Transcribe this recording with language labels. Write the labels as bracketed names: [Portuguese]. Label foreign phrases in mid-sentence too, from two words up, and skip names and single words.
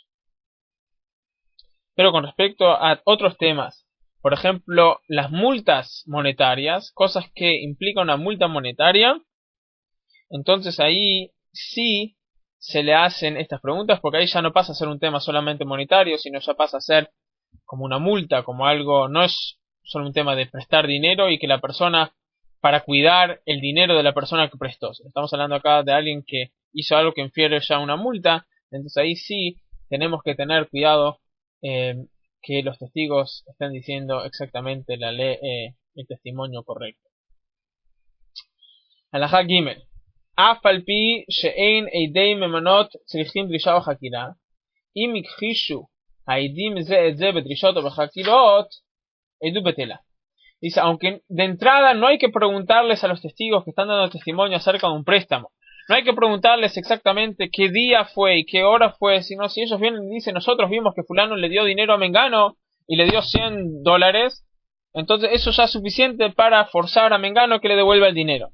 [Spanish] Pero con respecto a otros temas, por ejemplo, las multas monetarias, cosas que implican una multa monetaria, entonces ahí sí se le hacen estas preguntas, porque ahí ya no pasa a ser un tema solamente monetario, sino ya pasa a ser como una multa, como algo, no es solo un tema de prestar dinero y que la persona, para cuidar el dinero de la persona que prestó. Estamos hablando acá de alguien que hizo algo que infiere ya una multa, entonces ahí sí tenemos que tener cuidado que los testigos estén diciendo exactamente la ley, el testimonio correcto. [Hebrew] הלכה גימל. אף על פי שאין עדי ממנות צריכים דרישה או חקירה, אם הכחישו העדים זה את זה בדרישות או בחקירות, עדות בטלה. [Spanish] Dice, aunque de entrada no hay que preguntarles a los testigos que están dando testimonio acerca de un préstamo, no hay que preguntarles exactamente qué día fue y qué hora fue, sino si ellos vienen y dicen, nosotros vimos que fulano le dio dinero a Mengano y le dio $100, entonces eso ya es suficiente para forzar a Mengano que le devuelva el dinero.